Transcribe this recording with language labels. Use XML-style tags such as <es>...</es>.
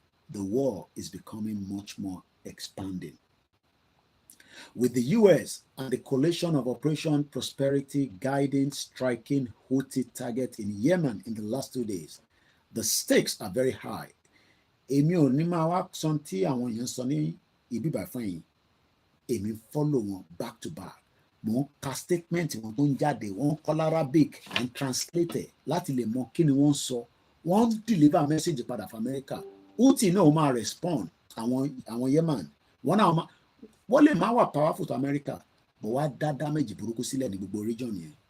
<en>The war is becoming much more expanding. With the US and the coalition of Operation Prosperity guiding striking Houthi targets in Yemen in the last 2 days, the stakes are very high.</en> <yo>Èmi ò ní máa wá sọ tí àwọn èèyàn sọ ní ibi bá fún yín. Èmi follow wọn back to back. Mo ń ka statement wọn tó ń jáde, wọ́n kọ́ Arabic and translate láti lè mọ kí ni wọ́n sọ. Wọ́n deliver message padà fún America. Houthi náà máa respond àwọn Yemen. Wọ́n lè máa wà powerful to America, but wá dá damage burúkú sílẹ̀ ní gbogbo region yẹn.</yo>